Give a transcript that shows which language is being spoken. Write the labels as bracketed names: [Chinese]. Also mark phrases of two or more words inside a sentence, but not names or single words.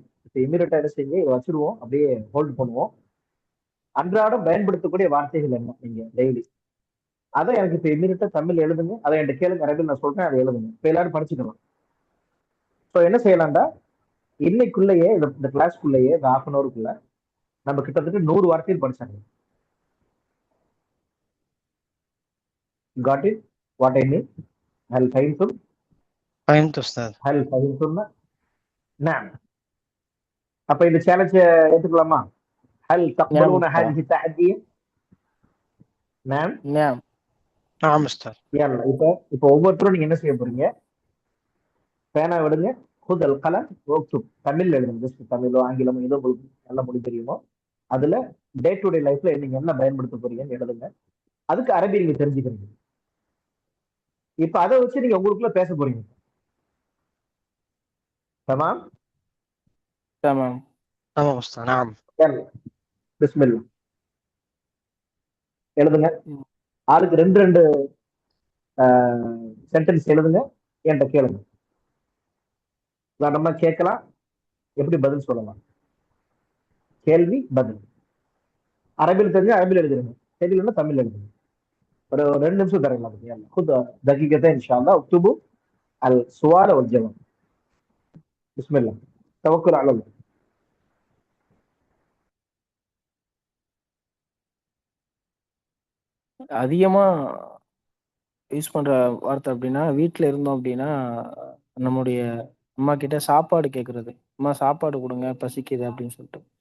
[Tamil] இப்போ இமீடியட்டா என்ன செய்யுங்க, இதை வச்சிருவோம், அப்படியே ஹோல்ட் பண்ணுவோம். அன்றாடம் பயன்படுத்தக்கூடிய வார்த்தைகள் என்ன நீங்க டெய்லி, அதை எனக்கு இப்ப இமீடியட்டா தமிழ் எழுதுங்க. அதை என்கிட்ட கேளுங்க, அரபில் நான் சொல்றேன், அதை எழுதுங்க. இப்ப எல்லாரும் படிச்சுக்கலாம். ஸோ என்ன செய்யலாம்டா, இன்னைக்குள்ளேயே இந்த கிளாஸ்க்குள்ளேயே இந்த [English] half an hour [Tamil] நம்ம கிட்டத்தட்ட 100 வார்த்தைகள் படிச்சாங்க. [English] got it what I mean? [Arabic] هل فهمتم? فهمت أستاذ. هل فهمتم? نعم. [Tamil] அப்ப இந்த சேலஞ்சை ஏத்துக்கலாமா? [Arabic] هل تقبلون هذه التحدية? نعم. نعم. نعم أستاذ. [Tamil] يلا இப்போ ஒவ்வொருத்தரும் நீங்க என்ன செய்ய போறீங்க, பேனா விடுங்க, [Arabic] خذ القلم اكتب. [Tamil] தமிழ்ல எழுதுங்க. ஜஸ்ட் தமிழோ ஆங்கிலமோ ஏதோ உங்களுக்கு நல்ல மொழி தெரியுமோ அதுல [English] day to day life [Tamil] நீங்க என்ன பயன்படுத்த போறீங்கன்னு எழுதுங்க. அதுக்கு அரபி நீங்க தெரிஞ்சுக்கிறீங்க. இப்ப அதை வச்சு நீங்க உங்களுக்குள்ள பேச போறீங்க. [Arabic] தமாம்? تمام. تمام أستاذ. نعم. [Tamil] يلا பிஸ்மில்லா எழுதுங்க. ஆளுக்கு 2 சென்டென்ஸ் எழுதுங்க, என்கிட்ட கேளுங்க. நம்ம கேட்கலாம், எப்படி பதில் சொல்லலாம், கேள்வி பதில். அரபியில் தெரிஞ்சு அரபியில் எழுதுங்க, தெரியலன்னா தமிழ் எழுதுங்க. ஒரு 2 நிமிஷம் தரலாம். [Arabic] خد دقيقتين ان شاء الله اكتبوا السؤال والجواب. بسم الله توكل على الله. [Tamil] அதிகமா யூஸ் பண்ற வார்த்தை அப்படின்னா, வீட்ல இருந்தோம் அப்படின்னா நம்முடைய அம்மா கிட்ட சாப்பாடு கேட்கறது. அம்மா சாப்பாடு கொடுங்க பசிக்குது அப்படின்னு சொல்லிட்டு.